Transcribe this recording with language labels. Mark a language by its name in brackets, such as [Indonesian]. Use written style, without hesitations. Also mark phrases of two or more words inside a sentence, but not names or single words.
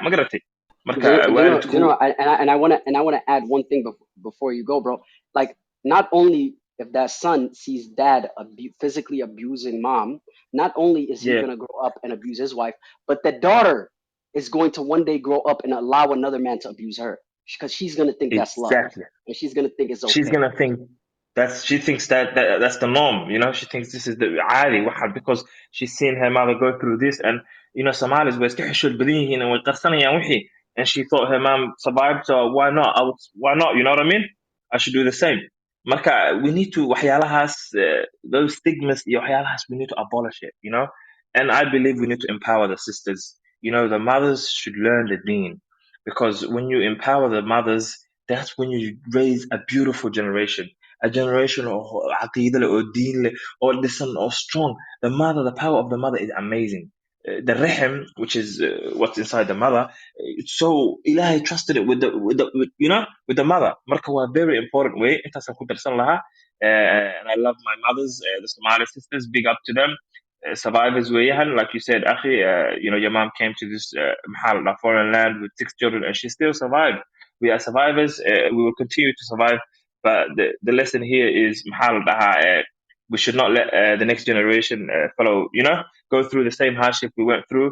[Somali] Ma garatay? Marka waalidku [English] And I want to add one thing before you go, bro. Like, not only if that son sees dad physically abusing mom, not only is he yeah, gonna grow up and abuse his wife, but the daughter is going to one day grow up and allow another man to abuse her because she's gonna think that's love, exactly. and she's gonna think it's She's okay. gonna think she thinks that's the norm, you know. She thinks this is the [Arabic] عادي واحد [English] because she's seen her mother go through this, and you know Somalis [Somali] way iska xishood badan yihiin [English] and [Somali] way qarsanayaan wixii, [English] and she thought her mom survived, so why not, you know what I mean? I should do the same. Marka we need to waxyaalahaas those stigmas [Somali] iyo waxyaalahaas [English] we need to abolish it, you know. And I believe we need to empower the sisters, you know. The mothers should learn the deen, because when you empower the mothers, that's when you raise a beautiful generation, a generation of aqidah or deen or listen or strong. The mother, the power of the mother is amazing. The rahim, which is what's inside the mother, it's so Ilahi trusted it with you know, with the mother. [Somali] Marka waa [English] very important [Somali] way. Intaasaan ku darsan lahaa. [English] And I love my mothers, the Somali sisters. Big up to them. Survivors weeyaan, like you said, akhi. You know, your mom came to this foreign land with 6 children, and she still survived. We are survivors. We will continue to survive. But the lesson here is we should not let the next generation follow, you know, go through the same hardship we went through.